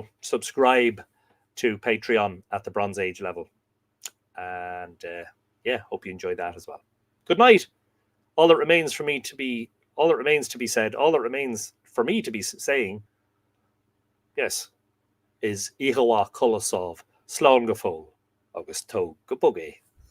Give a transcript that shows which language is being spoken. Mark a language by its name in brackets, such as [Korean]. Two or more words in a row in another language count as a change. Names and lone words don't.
[English] Subscribe to Patreon at the Bronze Age level. And hope you enjoy that as well. Good night. All that remains for me to be said, all that remains for me to be saying, yes, is Ihawa Kolosov, [Irish] Slán go fóill, agus tó go bogé.